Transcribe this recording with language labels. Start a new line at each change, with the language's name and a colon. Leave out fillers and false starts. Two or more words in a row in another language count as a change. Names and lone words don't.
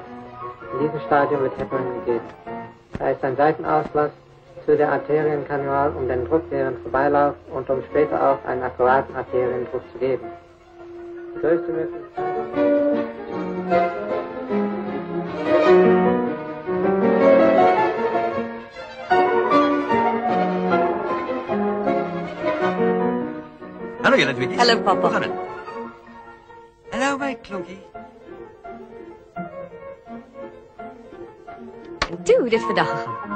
German: In diesem Stadium wird Heparin gegeben. Da ist ein Seitenauslass zu der Arterienkanal, um den Druck während Vorbeilauf und um später auch einen akkuraten Arteriendruck zu geben. Die größte Möglichkeit.
Afrikaans: Hallo julle tweetjies. Hallo papa. Hoe gaan dit? Hallo my klonkie. En toe, hoe dit vandag gegaan?